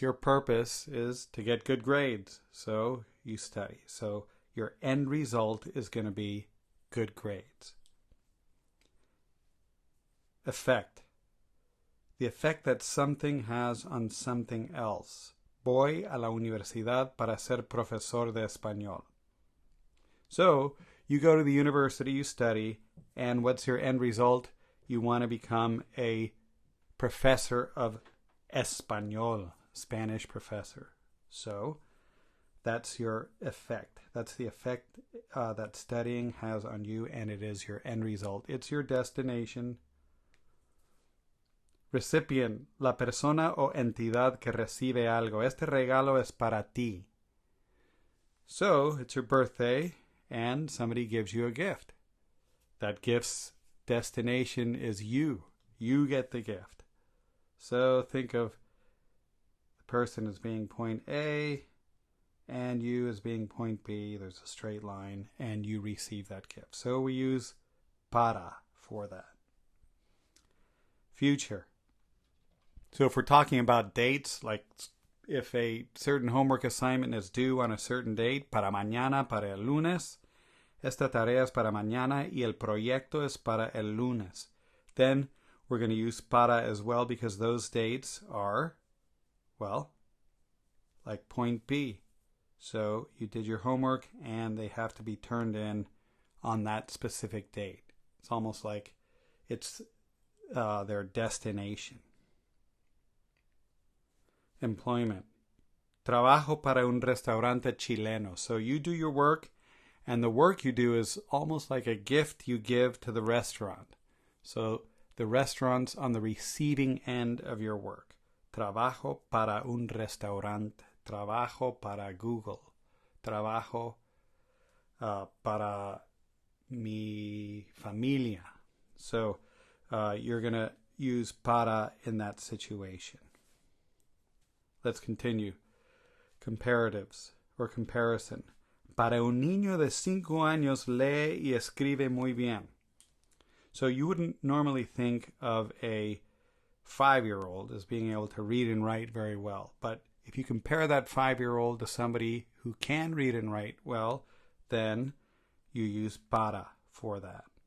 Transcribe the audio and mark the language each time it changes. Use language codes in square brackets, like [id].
[en] Your purpose is to get good grades. So you study. So your end result is going to be good grades. Effect. The effect that something has on something else. [es] Voy a la universidad para ser profesor de español. [en] So you go to the university, you study, and what's your end result? You want to become a professor of Español, Spanish professor. So that's your effect. That's the effect that studying has on you, and it is your end result. It's your destination. [es] Recipient, la persona o entidad que recibe algo. Este regalo es para ti. [en] So it's your birthday, and somebody gives you a gift. That gift's destination is you. You get the gift. So think of the person as being point A and you as being point B. There's a straight line and you receive that gift. So we use para for that. Future. So if we're talking about dates, like if a certain homework assignment is due on a certain date, [es] para mañana, para el lunes, [en] esta tarea es para mañana y el proyecto es para el lunes. Then we're going to use para as well because those dates are, well, like point B. So you did your homework and they have to be turned in on that specific date. It's almost like it's their destination. Employment. [es] Trabajo para un restaurante chileno. [en] So you do your work, and the work you do is almost like a gift you give to the restaurant. So the restaurant's on the receiving end of your work. [es] Trabajo para un restaurante. Trabajo para Google. Trabajo para mi familia. [en] So you're going to use para in that situation. Let's continue. Comparatives or comparison. [es] Para un niño de 5 años lee y escribe muy bien. [en] So you wouldn't normally think of a 5-year-old as being able to read and write very well. But if you compare that 5-year-old to somebody who can read and write well, then you use para for that.